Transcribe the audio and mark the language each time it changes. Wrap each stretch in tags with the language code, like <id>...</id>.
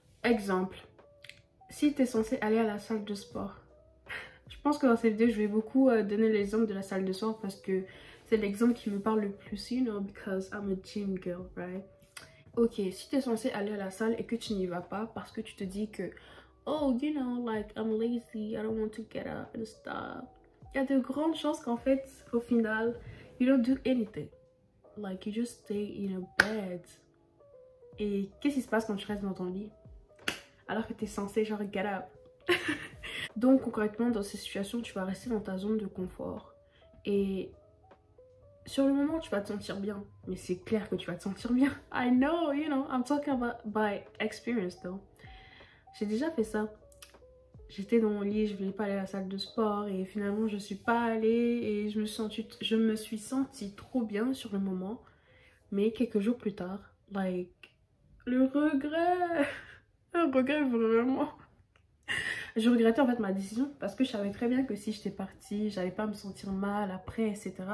<fr>Exemple, si tu es censé aller à la salle de sport, je pense que dans cette vidéo, je vais beaucoup donner l'exemple de la salle de sport parce que c'est l'exemple qui me parle le plus,</fr> <en>you know, because I'm a gym girl, right?</en> <fr>Ok, si tu es censé aller à la salle et que tu n'y vas pas parce que tu te dis que, oh,</fr> <en>you know, like, I'm lazy, I don't want to get up and stuff.</en> <fr>Il y a de grandes chances qu'en fait, au final,</fr> <en>you don't do anything. Like, you just stay in a bed.</en> <fr>Et qu'est-ce qui se passe quand tu restes dans ton lit? Alors que tu es censé, genre,</fr> <en>get up.</en> <fr>Donc, concrètement, dans ces situations, tu vas rester dans ta zone de confort. Et sur le moment, tu vas te sentir bien. Mais c'est clair que tu vas te sentir bien.</fr> <en>I know, you know, I'm talking about by experience, though.</en> <fr>J'ai déjà fait ça. J'étais dans mon lit, je voulais pas aller à la salle de sport. Et finalement, je suis pas allée. Et je me suis sentie trop bien sur le moment. Mais quelques jours plus tard, like, le regret. Un regret vraiment. Je regrettais en fait ma décision parce que je savais très bien que si j'étais partie, j'allais pas me sentir mal après, etc.</fr>